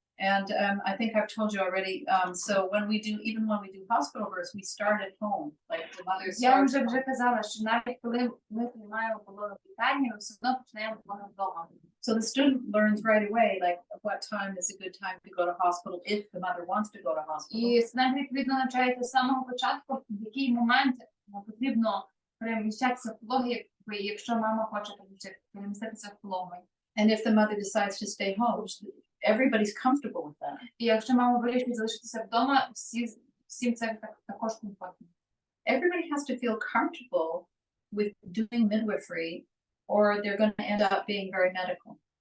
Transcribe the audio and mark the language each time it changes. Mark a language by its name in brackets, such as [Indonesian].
[English] And I think I've told you already. So when we do hospital births, we start at home, like the mother starts. [Ukrainian] Я вже казала, що навіть коли ми приймаємо пологи в лікарні, ми все одно починаємо пологи вдома. [English] So the student learns right away, like what time is a good time to go to hospital if the mother wants to go to hospital. [Ukrainian] І студент відповідно навчається з самого початку, в який момент потрібно переміщатися в пологи, якщо мама хоче переміститися в пологи. [English] And if the mother decides to stay home, everybody's comfortable with that. [Ukrainian] І якщо мама вирішить залишитися вдома, всім це також комфортно. [English] Everybody has to feel comfortable with doing midwifery, or they're going to end up being very medical.